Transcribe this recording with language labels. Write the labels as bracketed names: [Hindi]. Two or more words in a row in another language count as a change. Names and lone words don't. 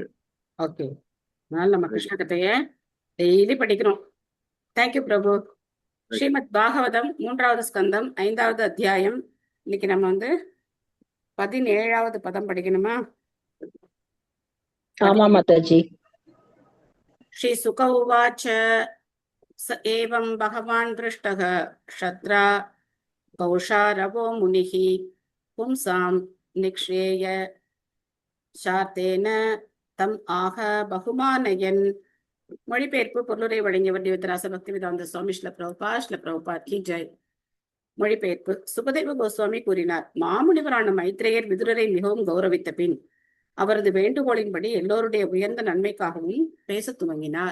[Tamil] ஓகே, அதனால நம்ம கிருஷ்ண கதையை டெய்லி படிக்கிறோம். தேங்க்யூ பிரபு. ஸ்ரீமத் பாகவதம் 3வது ஸ்கந்தம் 5வது அத்தியாயம். இன்னைக்கு நம்ம 17வது பதம் படிக்கணுமா? ஆமா மாதாஜி. [Sanskrit] श्री शुक उवाच स एवं भगवान् दृष्टः क्षत्रा कौशारवो मुनिः पुंसां निक्षेय शार्तेन तम् आह बहुमानयन्. [Tamil] மொழிபெயர்ப்பு பொருளுரை வழங்கியவர் திவ்யராச பக்தி வேதாந்த சுவாமி ஸ்ரீல பிரபுபாத் கி ஜெய். மொழிபெயர்ப்பு. சுகதேவ கோஸ்வாமி கூறினார், மாமுனிவரான மைத்ரேயர் விதுரரை மிகவும் கௌரவித்த பின் அவரது வேண்டுகோளின்படி எல்லோருடைய உயர்ந்த நன்மைக்காகவும் பேச துவங்கினார்.